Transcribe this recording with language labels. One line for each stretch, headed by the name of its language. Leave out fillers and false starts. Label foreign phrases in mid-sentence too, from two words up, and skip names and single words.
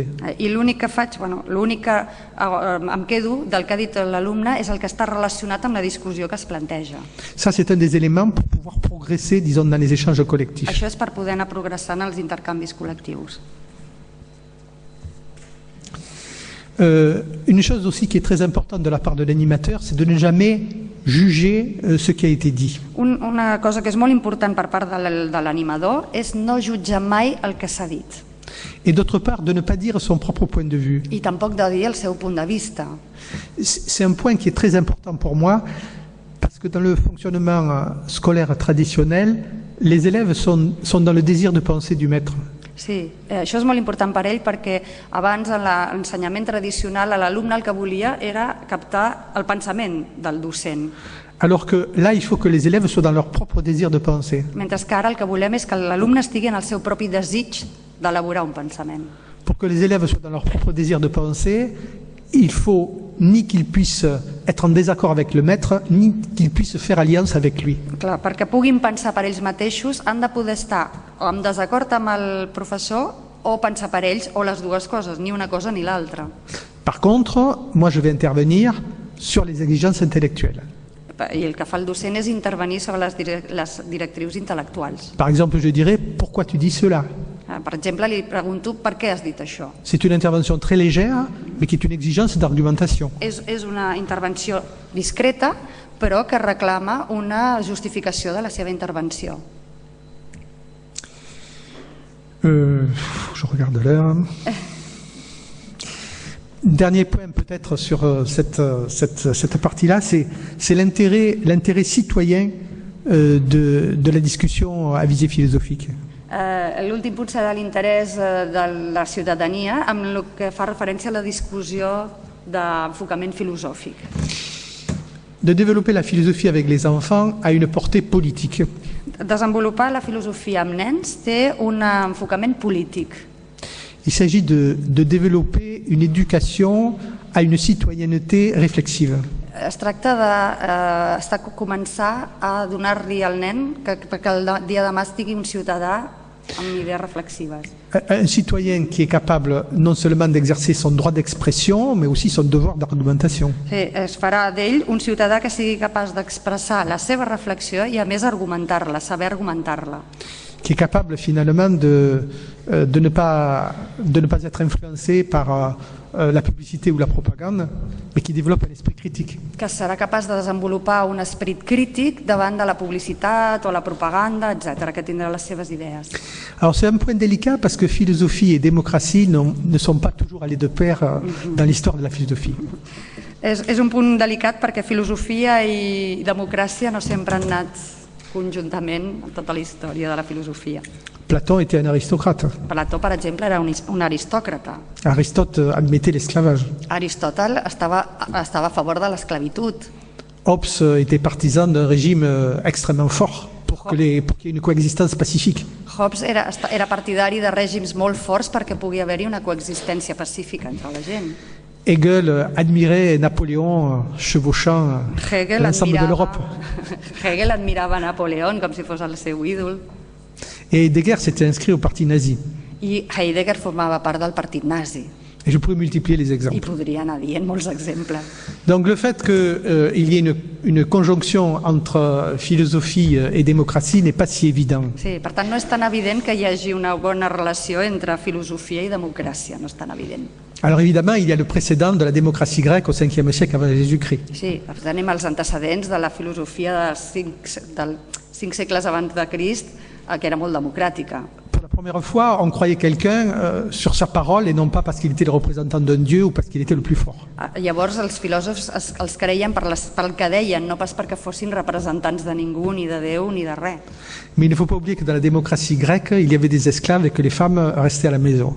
Catalan: I l'únic que faig, l'únic que em quedo del que ha dit l'alumne és el que està relacionat amb la discussió que es planteja.
French: Ça, c'est un des éléments pour pouvoir progresser, disons, dans les échanges collectifs.
Catalan: Això és per poder anar progressant els intercanvis col·lectius.
French: Une chose aussi qui est très importante de la part de l'animateur, c'est de ne jamais juger ce qui a été dit.
Catalan: Una cosa que és molt important per part de l'animador és no jutjar mai el que s'ha dit.
French: Et d'autre part, de ne pas dire son propre point de vue.
Catalan: I tampoc de dir el seu punt de vista.
French: C'est un point qui est très important pour moi, parce que dans le fonctionnement scolaire traditionnel, les élèves sont dans le désir de penser du maître.
Catalan: Sí, això és molt important per ell perquè abans en l'ensenyament tradicional l'alumne el que volia era captar el pensament del docent.
French: Alors que là, il faut que les élèves soient dans leur propre désir de penser.
Catalan: Mentre que ara el que volem és que l'alumne estigui en el seu propi desig d'elaborar un pensament.
French: Pour que les élèves soient dans leur propre désir de penser, il faut ni qu'ils puissent être en désaccord avec le maître, ni qu'ils puissent faire alliance avec lui.
Catalan: Clar, perquè puguin pensar per ells mateixos, han de poder estar o en desacord amb el professor o pensar per ells, o les dues coses, ni una cosa ni l'altra.
French: Par contre, moi je vais intervenir sur les exigences intellectuelles.
Catalan: I el que fa el docent és intervenir sobre les directrius intel·lectuals.
French: Par exemple, je dirais, pourquoi tu dis cela?
Catalan: Per exemple, li pregunto per què has dit això.
French: C'est une intervention très légère, mais qui est une exigence d'argumentation.
Catalan: És una intervenció discreta, però que reclama una justificació de la seva intervenció.
French: Je regarde l'heure. Dernier point peut-être sur cette partie-là, c'est l'intérêt citoyen de la discussion à visée philosophique.
Catalan: L'últim punt serà l'interès de la ciutadania amb el que fa referència a la discussió d'enfocament filosòfic.
French: De développer la philosophie avec les enfants a une portée politique.
Catalan: Desenvolupar la filosofia amb nens té un enfocament polític.
French: Il s'agit de développer une éducation à une citoyenneté réflexive.
Catalan: Es tracta de començar a donar-li al nen que el dia de demà estigui un ciutadà amb idees reflexives.
French: Un citoyen qui est capable non seulement d'exercer son droit d'expression, mais aussi son devoir d'argumentation.
Catalan: Sí, es farà d'ell un ciutadà que sigui capaç d'expressar la seva reflexió i a més argumentar-la, saber argumentar-la.
French: Qui est capable finalement de ne pas être influencé par la publicité ou la propagande, mais qui développe un esprit critique.
Catalan: Que serà capaç de desenvolupar un esperit crític davant de la publicitat o la propaganda, etc., que tindrà les seves idees.
French: Alors c'est un point délicat parce que philosophie et démocratie ne sont pas toujours allés de pair dans l'histoire de la philosophie.
Catalan: És un punt delicat perquè filosofia i democràcia no sempre han anat conjuntament en tota la història de la filosofia.
French: Platon était un aristocrate.
Catalan: Plató, per exemple, era un aristòcrata.
French: Aristote admettait l'esclavage.
Catalan: Aristòtel estava a favor de l'esclavitud.
French: Hobbes était partisan d'un régime extrêmement fort pour qu'il y ait une coexistence pacifique.
Catalan: Hobbes era partidari de règims molt forts perquè pugui haver-hi una coexistència pacífica entre la gent.
French: Hegel admirait Napoléon chevauchant l'ensemble de l'Europe.
Catalan: Hegel admirava Napoléon com si fos el seu ídol.
French: Et Heidegger s'était inscrit au parti nazi.
Catalan: I Heidegger formava part del partit nazi.
French: Et je pourrais multiplier les exemples.
Catalan: I podria anar dient molts exemples.
French: Donc le fait qu'il y ait une conjonction entre philosophie et démocratie n'est pas si évident.
Catalan: Sí, per tant no és tan evident que hi hagi una bona relació entre filosofia i democràcia, no és tan evident.
French: Alors évidemment, il y a le précédent de la démocratie grecque au 5e siècle avant Jésus-Christ.
Catalan: Sí, tenim els antecedents de la filosofia dels 5 segles abans de Crist, que era molt democràtica.
French: Pour la première fois, on croyait quelqu'un sur sa parole et non pas parce qu'il était le représentant d'un dieu ou parce qu'il était le plus fort.
Catalan: Llavors els filòsofs els creien pel que deien, no pas perquè fossin representants de ningú, ni de Déu, ni de res.
French: Mais il ne faut pas oublier que dans la démocratie grecque, il y avait des esclaves et que les femmes restaient à la maison.